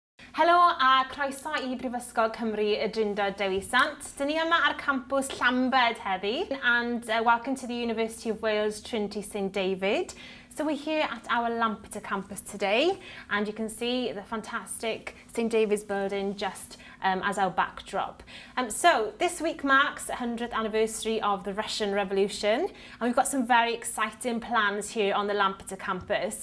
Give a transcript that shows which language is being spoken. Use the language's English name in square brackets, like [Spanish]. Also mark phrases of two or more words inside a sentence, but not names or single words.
[Welsh] Helo a croeso I Brifysgol Cymru y Drindod Dewi Sant. Dyn ni yma ar campws Lampeter heddi, [English] and welcome to the University of Wales Trinity St David. So we're here at our Lampeter campus today, and you can see the fantastic St David's building just as our backdrop. So this week marks the 100th anniversary of the Russian Revolution, and we've got some very exciting plans here on the Lampeter campus.